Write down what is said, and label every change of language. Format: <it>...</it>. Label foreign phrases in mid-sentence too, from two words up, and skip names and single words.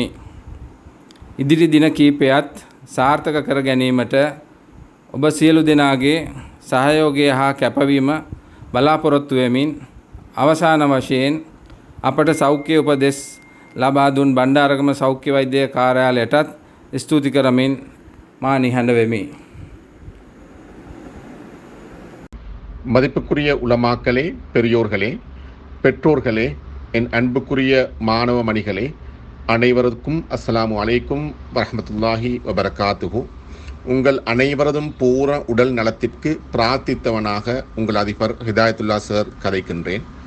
<si>ඉදිරි දින කීපයත් සාර්ථක කර ගැනීමට ඔබ සියලු දෙනාගේ සහයෝගය හා කැපවීම බලාපොරොත්තු වෙමින් අවසාන වශයෙන් අපට සෞඛ්‍ය උපදෙස් ලබා දුන් බණ්ඩාරගම සෞඛ්‍ය වෛද්‍ය කාර්යාලයටත් ස්තුති කරමින් මා නිහඬ වෙමි.</si> <ta>மதிப்புக்குரிய உலமாக்களே, பெரியோர்களே, பெற்றோர்களே, என் அன்புக்குரிய மாணவ மணிகளே, அனைவருக்கும்</ta> <ar>السلام عليكم ورحمة الله وبركاته.</ar> <ta>உங்கள் அனைவரதும் பூர உடல் நலத்திற்கு பிரார்த்தித்தவனாக உங்கள் அதிபர் ஹிதாயத்துல்லா சார் கதைக்கின்றேன்.</ta>